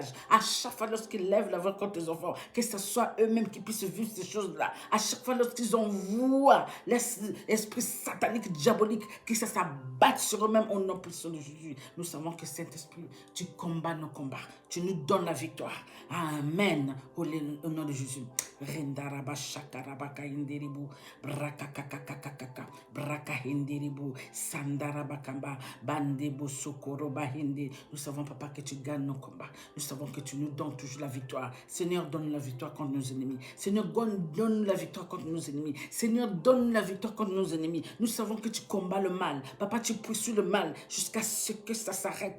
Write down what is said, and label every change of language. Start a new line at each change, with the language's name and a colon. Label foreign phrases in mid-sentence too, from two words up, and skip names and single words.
French: À chaque fois lorsqu'ils lèvent la voix contre les enfants, que ce soit eux-mêmes qui puissent vivre ces choses-là. À chaque fois lorsqu'ils envoient l'esprit satanique, diabolique, que ça s'abatte sur eux-mêmes au nom puissant de Jésus. Nous savons que Saint-Esprit, tu combats nos combats. Tu nous donnes la victoire. Amen. Au nom de Jésus. Rendaraba shakaraba kainderibu brakakakakakaka brakahinderibu sandaraba kamba bandebo sokoroba hindi. Nous savons, Papa, que tu gagnes nos combats. Nous savons que tu nous donnes toujours la victoire. Seigneur, donne la victoire contre nos ennemis. Seigneur, donne la victoire contre nos ennemis. Seigneur, donne la victoire contre nos ennemis. Nous savons que tu combats le mal. Papa, tu poursuis le mal jusqu'à ce que ça s'arrête.